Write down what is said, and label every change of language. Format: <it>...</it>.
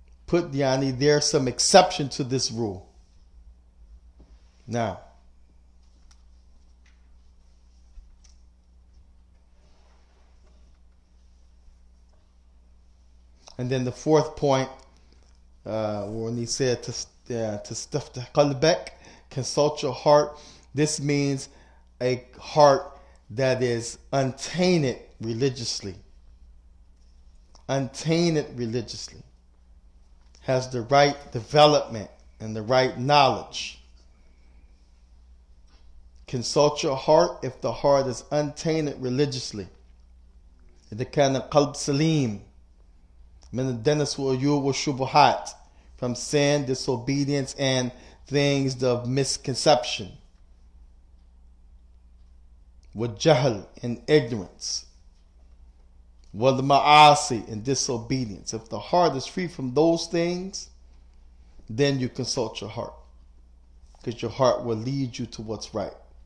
<en>There's some exception to this rule. Now, and then the fourth point, when he said to staftih qalbak, consult your heart, this means a heart that is untainted religiously. Untainted religiously. Has the right development and the right knowledge. Consult your heart if the heart is untainted religiously.</en> <ar>إذا كان القلب سليم من الدنس والعيوب والشبهات,</ar> <en>from sin, disobedience, and things of misconception. with jahl and ignorance, wal ma'asi and disobedience. If the heart is free from those things, then you consult your heart, because your heart will lead you to what's right.</en>